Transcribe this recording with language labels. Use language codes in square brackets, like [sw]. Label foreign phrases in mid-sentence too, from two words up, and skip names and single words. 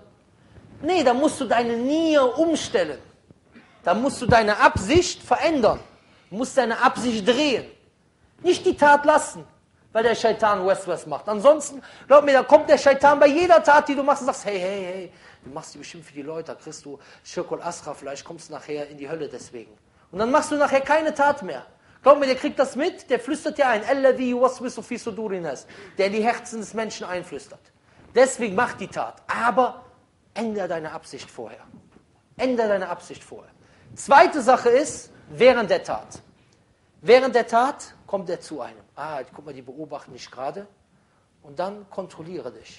[de] Nee, dann musst du deine Niyyah umstellen. Dann musst du deine Absicht verändern. Du musst deine Absicht drehen. Nicht die Tat lassen, weil der Scheitan was macht. Ansonsten, glaub mir, da kommt der Scheitan bei jeder Tat, die du machst und sagst, hey, du machst die bestimmt für die Leute, da kriegst du [ar] شرك الأصغر, [de] vielleicht kommst du nachher in die Hölle deswegen. Und dann machst du nachher keine Tat mehr. Glaub mir, der kriegt das mit, der flüstert dir ein. [ar] الذي يوسوس في صدور الناس, [de] der in die Herzen des Menschen einflüstert. Deswegen mach die Tat. Aber ändere deine Absicht vorher. Ändere deine Absicht vorher. Zweite Sache ist, während der Tat. Während der Tat kommt er zu einem. Guck mal, die beobachten dich gerade. Und dann kontrolliere dich.